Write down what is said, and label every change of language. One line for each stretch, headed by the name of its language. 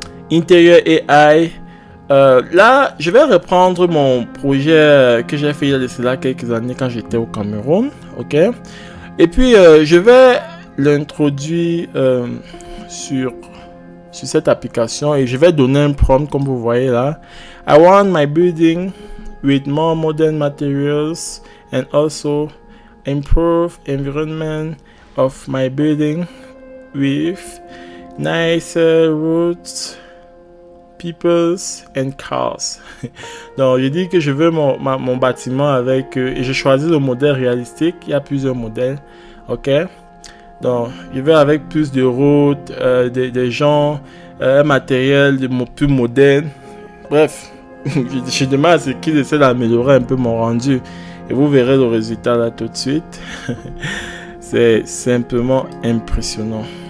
French: Interior AI. Là, je vais reprendre mon projet que j'ai fait il y a de cela quelques années quand j'étais au Cameroun, ok. Et puis, je vais l'introduire sur cette application et je vais donner un prompt comme vous voyez là.
English: I want my building with more modern materials and also improve environment of my building with nicer routes, peoples and cars.
French: Donc je dis que je veux mon bâtiment avec et je choisis le modèle réalistique. Il y a plusieurs modèles, ok. Donc je vais avec plus de routes, des gens, un matériel plus moderne. Bref, je demande à ce qu'ils essaient d'améliorer un peu mon rendu et vous verrez le résultat là tout de suite. C'est simplement impressionnant.